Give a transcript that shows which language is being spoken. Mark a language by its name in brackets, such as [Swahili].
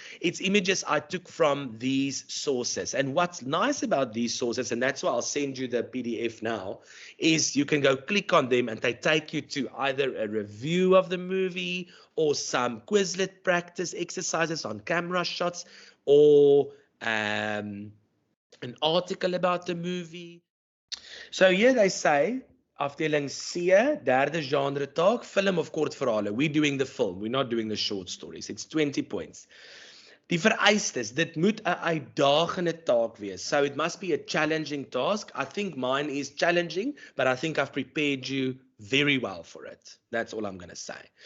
[English] It's images I took from these sources. And what's nice about these sources, and that's why I'll send you the PDF now, is you can go click on them and they take you to either a review of the movie or some Quizlet practice exercises on camera shots, or an article about the movie. So here they say, [Afrikaans] afdeling C, derde genre taak, film of kort verhale. [English] We're doing the film, we're not doing the short stories. It's 20 points. [Afrikaans] Die vereistes, dit moet 'n uitdagende taak wees. [English] So it must be a challenging task. I think mine is challenging, but I think I've prepared you very well for it. That's all I'm going to say.